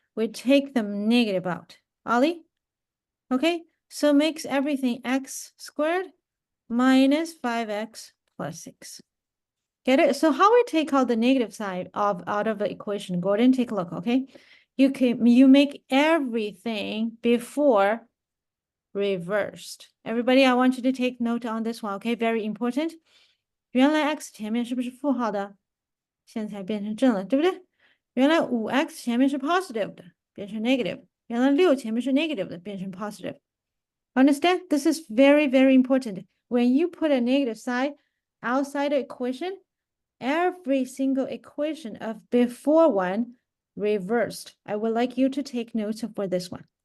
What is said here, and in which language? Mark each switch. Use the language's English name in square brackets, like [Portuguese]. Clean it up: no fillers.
[English] We take the negative out. Ollie? Okay, so makes everything x squared minus 5x plus 6. Get it? So how we take out the negative side out of the equation? Gordon, take a look, okay? You make everything before reversed. Everybody, I want you to take note on this one, okay? Very important. [Chinese] 原来 x 前面是不是负号的？现在变成正了，对不对？原来5x 前面是 positive 的，变成 negative。原来6前面是 negative 的，变成 positive。 [English] Understand? This is very, very important. When you put a negative side outside the equation, every single equation of before one reversed. I would like you to take notes for this one.